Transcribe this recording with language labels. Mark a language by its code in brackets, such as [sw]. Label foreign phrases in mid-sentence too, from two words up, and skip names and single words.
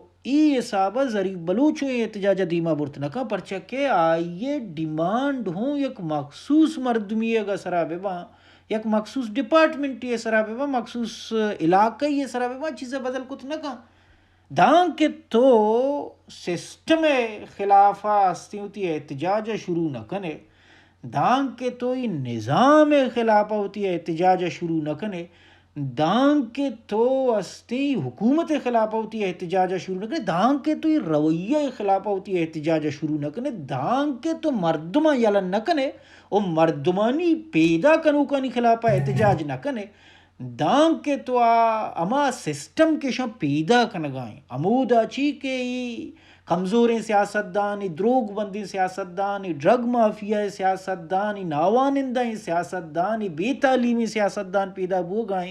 [bal] ای حسابہ ظریف بلوچ احتجاج دیما برتنکا پرچہ کہ آئیے ڈیمانڈ ہوں یک مخصوص مردمی اگا سرا بیبا، یک مخصوص ڈپارٹمنٹ یہ سرا بیبا، مخصوص علاقہ یہ سرا بیبا چیزیں بدل کت نکا. دان کے تو سسٹم خلافہ استی ہوتی احتجاج شروع نہ کنے، دان کے تو یہ نظام خلافہ ہوتی احتجاج شروع نہ کنے، دان کے تو استی حکومت خلافہ ہوتی احتجاج شروع نہ کنے، دان کے تو یہ رویہ خلافہ ہوتی احتجاج شروع نہ کنے، دان کے تو مردمہ یلن نہ کنے او مردمانی پیدا کنوکانی خلافہ احتجاج نہ کنے، دان کے تو اما سسٹم کے شاں پیدا کنگائیں امودا چی کہ ای کمزوریں سیاستدان، ای دروگ بندی سیاستدان، ای [en] drug mafia [bal] سیاستدان، ای ناوانندہ سیاستدان، ای بے تعلیمی سیاستدان پیدا بو گائیں.